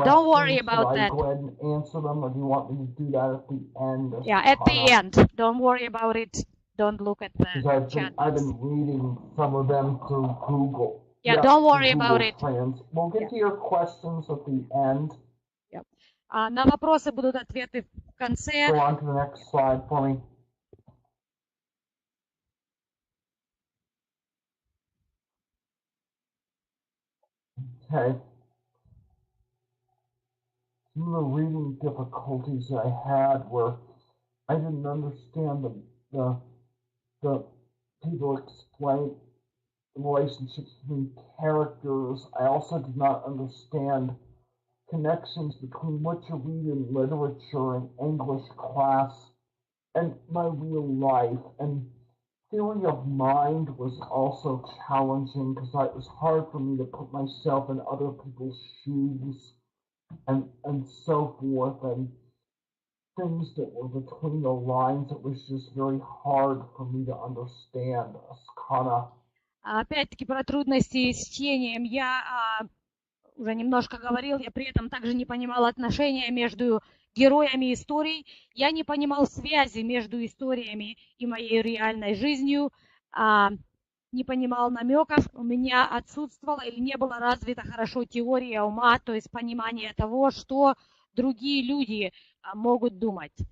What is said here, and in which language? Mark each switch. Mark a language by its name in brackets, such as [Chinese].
[English] Don't worry about that. Should I go ahead and answer them, or do you want me to do that at the end? At the end. Don't worry about it. Don't look at the chat. I've been reading some of them through Google. Don't worry about it. We'll get to your questions at the end. [Russian] На вопросы будут ответы в конце. [English] Go on to the next slide for me. Okay. Some of the reading difficulties I had were I didn't understand the people explain relationships between characters. I also did not understand connections between what you read in literature and English class and my real life. And theory of mind was also challenging because it was hard for me to put myself in other people's shoes and so forth, and things that were between the lines. It was just very hard for me to understand. Aspергera. [Russian] Опять-таки про трудности с чтением я уже немножко говорил, я при этом также не понимала отношения между героями историй, я не понимал связи между историями и моей реальной жизнью, не понимал намеков, у меня отсутствовала или не была развита хорошо теория ума, то есть понимание того, что другие люди могут думать.